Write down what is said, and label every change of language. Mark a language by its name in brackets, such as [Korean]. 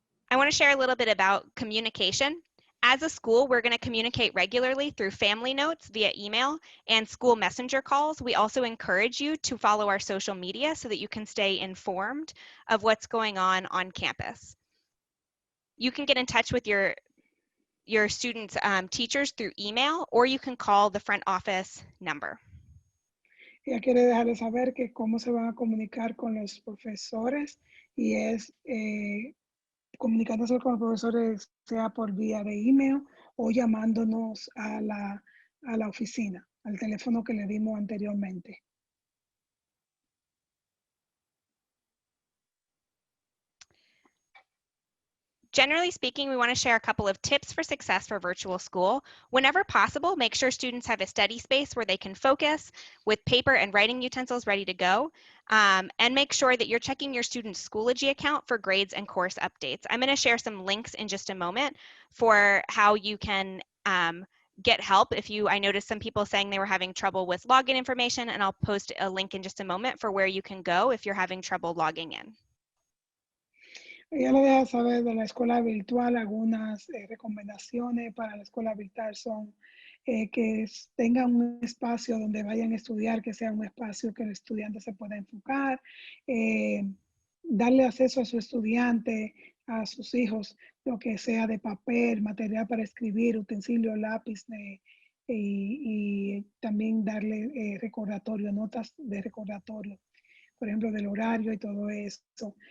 [English] I want to share a little bit about communication. As a school, we're going to communicate regularly through family notes via email and school messenger calls. We also encourage you to follow our social media so that you can stay informed of what's going on campus. You can get in touch with your students' teachers through email, or you can call the front office number. [Spanish] Ella quiere dejarles saber que cómo se van a comunicar con los profesores y es comunicándose con los profesores sea por vía de email o llamándonos a la oficina, al teléfono que le dimos anteriormente. [English] Generally speaking, we want to share a couple of tips for success for virtual school. Whenever possible, make sure students have a study space where they can focus with paper and writing utensils ready to go. And make sure that you're checking your student's Schoology account for grades and course updates. I'm going to share some links in just a moment for how you can get help I noticed some people saying they were having trouble with login information, and I'll post a link in just a moment for where you can go if you're having trouble logging in. [Spanish] Ella le deja saber de la escuela virtual. Algunas recomendaciones para la escuela virtual son que tengan un espacio donde vayan a estudiar, que sea un espacio que el estudiante se pueda enfocar, darle acceso a su estudiante, a sus hijos, lo que sea de papel, material para escribir, utensilio, lápiz, y también darle recordatorio, notas de recordatorio, por ejemplo, del horario y todo eso.